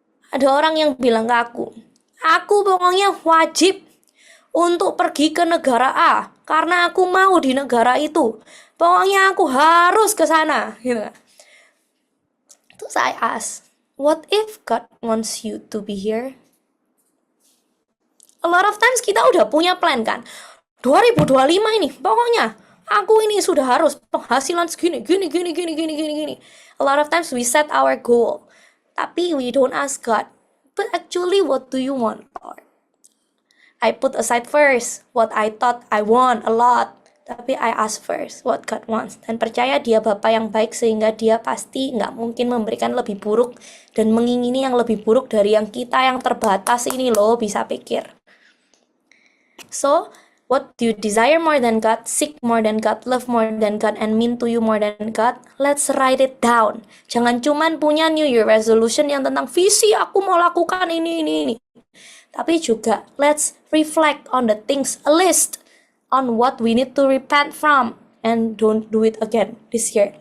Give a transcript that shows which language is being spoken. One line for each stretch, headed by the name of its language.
Indonesian: Ada orang yang bilang ke aku pokoknya wajib untuk pergi ke negara A karena aku mau di negara itu. Pokoknya aku harus ke sana, gitu.
English: Terus I ask, what if God wants you to be here? A lot of times
Indonesian: kita udah punya plan kan. 2025 ini, pokoknya aku ini sudah harus penghasilan segini, gini.
English: A lot of times we set our goal, tapi we don't ask God, but actually what do you want, Lord? I put aside first what I thought I want a lot, tapi I ask first what God wants.
Indonesian: Dan percaya dia Bapa yang baik sehingga dia pasti nggak mungkin memberikan lebih buruk dan mengingini yang lebih buruk dari yang kita yang terbatas ini loh bisa pikir.
English: So, what do you desire more than God, seek more than God, love more than God, and mean to you more than God? Let's write it down.
Indonesian: Jangan cuman punya New Year resolution yang tentang visi aku mau lakukan ini. Tapi juga
English: let's reflect on the things, a list on what we need to repent from and don't do it again this year.